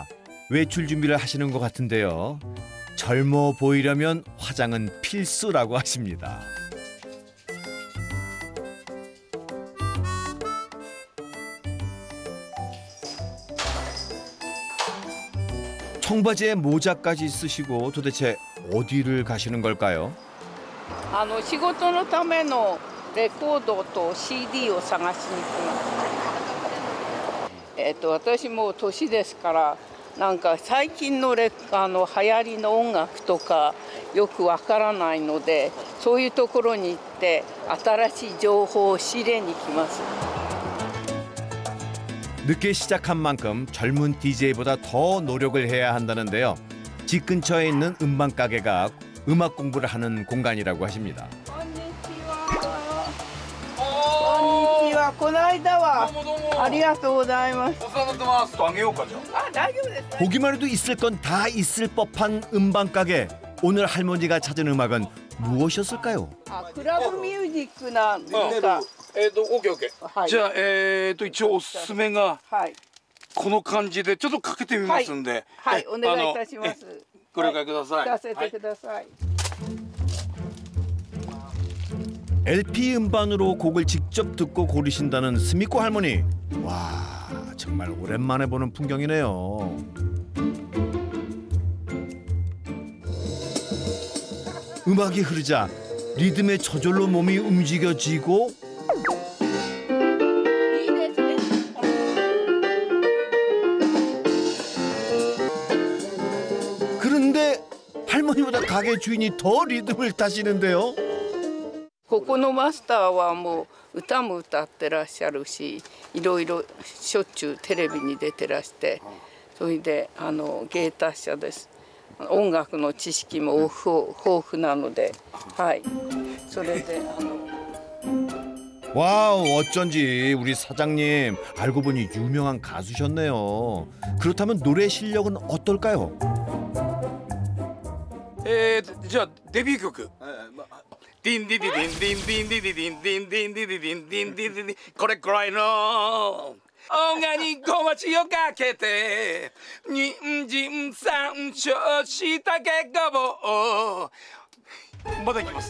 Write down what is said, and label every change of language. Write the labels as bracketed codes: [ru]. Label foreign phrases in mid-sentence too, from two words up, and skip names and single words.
[ko] 외출 준비를 하시는 것 같은데요. 젊어 보이려면 화장은 필수라고 하십니다. 청바지에 모자까지 쓰시고 도대체 어디를 가시는 걸까요? [ja] 仕事のためのレコードと CD を探しに行きます。私もう年ですからなんか最近の流行りの音楽とかよくわからないのでそういうところに行って新しい情報を仕入れに来ます。 [ko] 늦게 시작한 만큼 젊은 DJ보다 더 노력을 해야 한다는데요. 집 근처에 있는 음반 가게가 음악 공부를 하는 공간이라고 하십니다. [ja] こんにちは。この間はありがとうございます。お世話になってます。とあげようかじゃあ。大丈夫です。 [ko] 보기만 해도 있을 건 다 있을 법한 음반 가게. 오늘 할머니가 찾은 음악은 무엇이었을까요? [ja] クラブミュージックなんですか。オッケーオッケー、はい、じゃあ一応おすすめがはいこの感じでちょっとかけてみますんで、はい、お願いいたします。ご了解ください。聞かせてください。 [ko] LP 음반으로 곡을 직접 듣고 고르신다는 스미코 할머니. 와, 정말 오랜만에 보는 풍경이네요. 음악이 흐르자 리듬에 저절로 몸이 움직여지고 그런데 할머니보다 가게 주인이 더 리듬을 타시는데요. [ja] ここのマスターはもう歌も歌ってらっしゃるし、いろいろしょっちゅうテレビに出てらして、それで芸達者です。音楽の知識も豊富なので、はい。それで [ko] 와우, 어쩐지 우리 사장님 알고 보니 유명한 가수셨네요. 그렇다면 노래 실력은 어떨까요? [ja] じゃあデビュー曲。ディンディディディンディンディンディディディンディンディンディディディンディンディディディこれくらいの音楽に小鉢をかけて人参山椒しいたけごぼうまだいきます。